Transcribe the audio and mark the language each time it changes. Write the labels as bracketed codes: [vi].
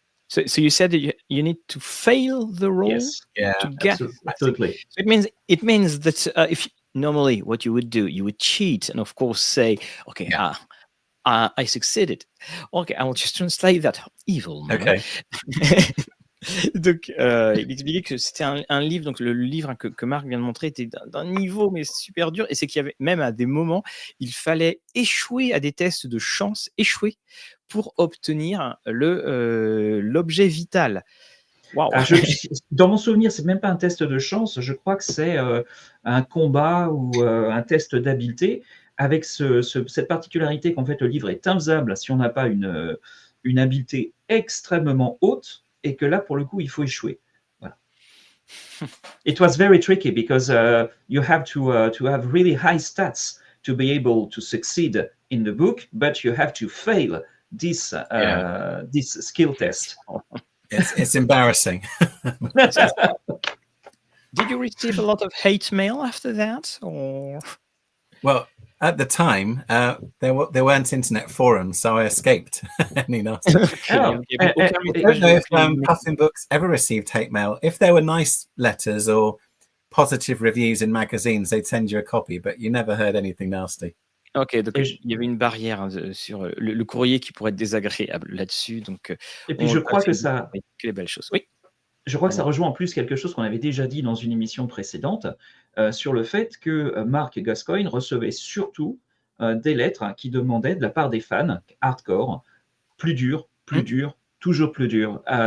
[en] So you said that you need to fail the roll, yes, to get absolutely. So it means that if normally what you would do, you would cheat and of course say, okay, I succeeded. Okay, I will just translate that. Evil. Okay. [fr] Donc, il expliquait que c'était un livre, donc le livre que Marc vient de montrer était d'un niveau mais super dur, et c'est qu'il y avait même à des moments, il fallait échouer à des tests de chance, échouer pour obtenir l'objet vital. [en] Wow. [fr] Dans mon souvenir, c'est même pas un test de chance, je crois que c'est un combat ou un test d'habileté, avec cette particularité qu'en fait le livre est infaisable si on n'a pas une habileté extrêmement haute, et que là, pour le coup, il faut échouer. Voilà. [en] It was very tricky because you have to have really high stats to be able to succeed in the book, but you have to fail this skill test. It's embarrassing. Did you receive a lot of hate mail after that, or? Well, at the time, there weren't internet forums, so I escaped any nasty. I don't know if Puffin Books ever received hate mail. If there were nice letters or positive reviews in magazines, they'd send you a copy, but you never heard anything nasty. [fr] Ok, donc il y avait une barrière sur le courrier qui pourrait être désagréable là-dessus. Donc, et puis je crois que ça... Que les belles choses. Oui. Je crois que ça rejoint en plus quelque chose qu'on avait déjà dit dans une émission précédente sur le fait que Mark Gascoigne recevait surtout des lettres qui demandaient de la part des fans hardcore plus dur, toujours plus dur.